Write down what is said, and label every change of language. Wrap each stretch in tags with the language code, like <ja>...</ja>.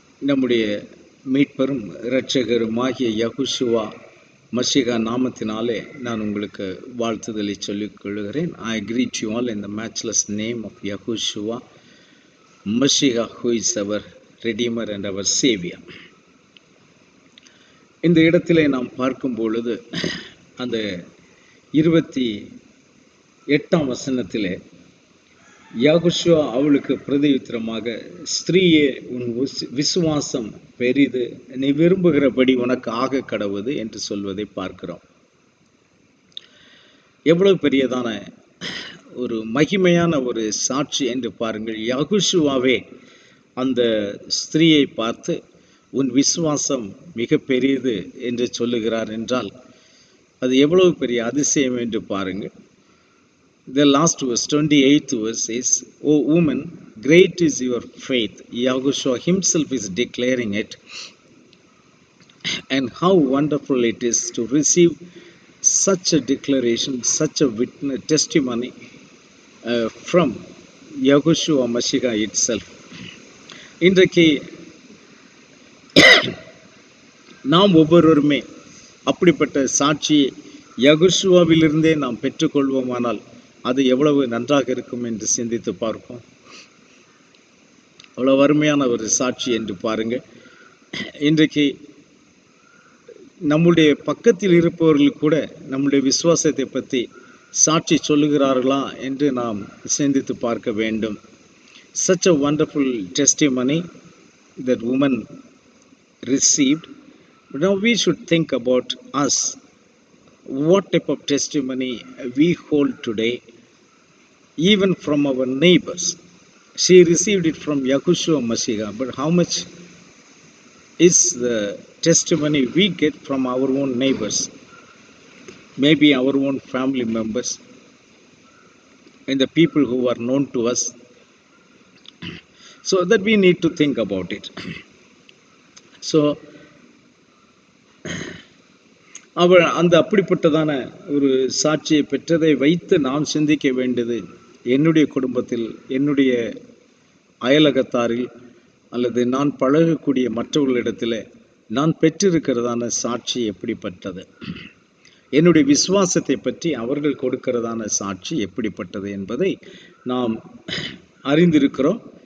<ta>நம்முடைய மீட்பரும் இரட்சகருமாகிய யகுஷுவா மஷிகா நாமத்தினாலே நான் உங்களுக்கு வாழ்த்துதலை சொல்லிக் கொள்கிறேன்.</ta> <en>I greet you all in the matchless name of Yahushua Mashiach, who is our Redeemer and our Savior.</en> <ta>இந்த இடத்திலே நாம் பார்க்கும் பொழுது அந்த 28ஆம் வசனத்திலே யாகுஷுவா அவளுக்கு பிரதியுத்தரமாக, ஸ்திரீயே, உன் விசுவாசம் பெரிது, நீ விரும்புகிறபடி உனக்கு ஆக கடவுது என்று சொல்வதை பார்க்கிறோம். எவ்வளவு பெரியதான ஒரு மகிமையான ஒரு சாட்சி என்று பாருங்கள். யாகுஷுவாவே அந்த ஸ்திரீயை பார்த்து உன் விசுவாசம் மிக பெரியது என்று சொல்லுகிறார் என்றால் அது எவ்வளவு பெரிய அதிசயம் என்று பாருங்கள்.</ta> <en>The last verse, 28th verse is, O woman, great is your faith. Yahushua himself is declaring it. And how wonderful it is to receive such a declaration, such a witness, testimony from Yahushua Mashiach itself.</en> <ta>இன்றைக்கு நாம் ஒவ்வொருவருமே அப்படிப்பட்ட சாட்சியை யகுஷுவாவிலிருந்தே நாம் பெற்றுக்கொள்வோமானால் அது எவ்வளவு நன்றாக இருக்கும் என்று சிந்தித்து பார்ப்போம். அவ்வளவு அருமையான ஒரு சாட்சி என்று பாருங்கள். இன்றைக்கு நம்முடைய பக்கத்தில் இருப்பவர்கள் கூட நம்முடைய விசுவாசத்தை பற்றி சாட்சி சொல்லுகிறார்களா என்று நாம் சிந்தித்து பார்க்க வேண்டும்.</ta> <en>Such a wonderful testimony that woman received. Now we should think about us. What type of testimony we hold today, even from our neighbors. She received it from Yahushua Mashiach, but how much is the testimony we get from our own neighbors, maybe our own family members, and the people who are known to us? So that we need to think about it.</en> <ta>So அவள் அந்த அப்படிப்பட்டதான ஒரு சாட்சியை பெற்றதை வைத்து நாம் சிந்திக்க வேண்டியது, என்னுடைய குடும்பத்தில், என்னுடைய அயலகத்தாரில் அல்லது நான் பழகக்கூடிய மற்றவர்களிடத்தில் நான் பெற்றிருக்கிறதான சாட்சி எப்படிப்பட்டது, என்னுடைய விசுவாசத்தை பற்றி அவர்கள் கொடுக்கிறதான சாட்சி எப்படிப்பட்டது என்பதை நாம் அறிந்திருக்கிறோம்.</ta>